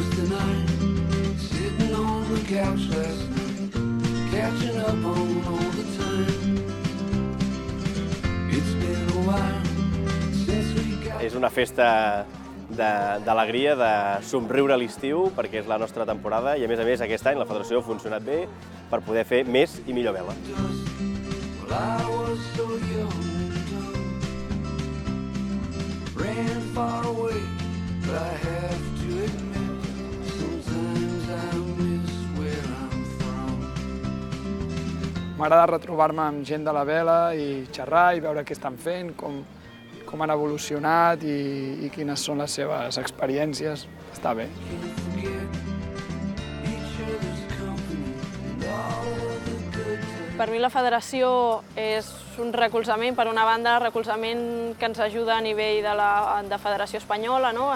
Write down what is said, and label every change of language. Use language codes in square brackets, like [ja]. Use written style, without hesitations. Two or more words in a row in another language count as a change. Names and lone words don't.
[en] night, sitting on the couch last night, catching up on all the time. It's been a while since we got... [ca] És una festa d'alegria, de somriure a l'estiu, perquè és la nostra temporada i a més aquest any la federació ha funcionat bé per poder fer més i millor vela. [en] Well, I was so young and dumb, ran far away, but I have to admit, sometimes I miss where I'm from. [ca] M'agrada retrobar-me amb gent de la vela i xerrar i veure què estan fent, com han evolucionat i quines són les seves experiències. Està bé. Per mi la federació és un recolzament, per una banda, recolzament que ens ajuda a nivell de Federació Espanyola, no?